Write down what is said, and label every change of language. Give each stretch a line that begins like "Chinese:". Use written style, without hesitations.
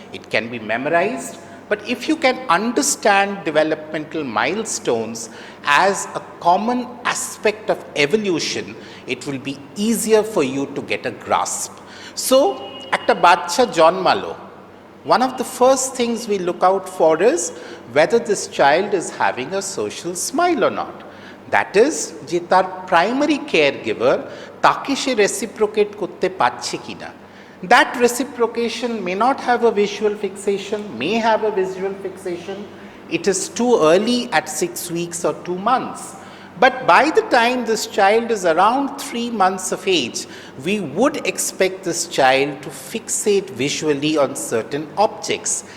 English: It can be memorized. But if you can understand developmental milestones as a common aspect of evolution, it will be easier for you to get a grasp. So,
Bangla: একটা বাচ্চা জন্মালো,
English: one of the first things we look out for is whether this child is having a social smile or not. That is,
Bangla: যে তার primary caregiver তাকে সে reciprocate করতে পারছে কিনা।
English: That reciprocation may not have a visual fixation, may have a visual fixation. It is too early at 6 weeks or 2 months. But by the time this child is around 3 months of age, we would expect this child to fixate visually on certain objects.